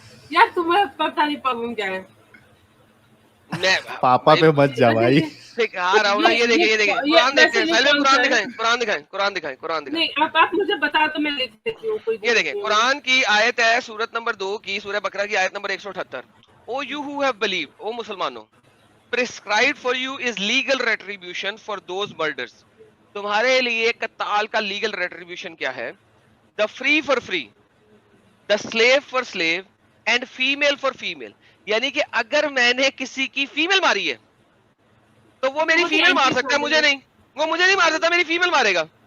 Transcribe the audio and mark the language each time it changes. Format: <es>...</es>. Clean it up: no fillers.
<hi>यार तुम्हें पता नहीं प्रॉब्लम क्या है। मैं पापा पे मत जा भाई। हाँ राहुल, ये देखिए कुरान देखते हैं, पहले कुरान दिखाएं। नहीं आप मुझे बता तो मैं लिख देती हूँ। ये देखें कुरान की आयत है, सूरत नंबर 2 की, सूरह बकरा की आयत number 178।</hi> <en>O you who have believed,</en> <hi>ओ मुसलमानों,</hi> <en>prescribed for you is legal retribution for those murders।</en> <hi>तुम्हारे लिए कत्ताल का लीगल रेट्रीब्यूशन क्या है?</hi> <en>The free for free, the slave for slave and female for female.</en> <hi>यानी कि अगर मैंने किसी की फीमेल मारी है तो वो मेरी फीमेल मार सकता है, मुझे नहीं, वो मुझे नहीं मार सकता, मेरी फीमेल मारेगा।</hi>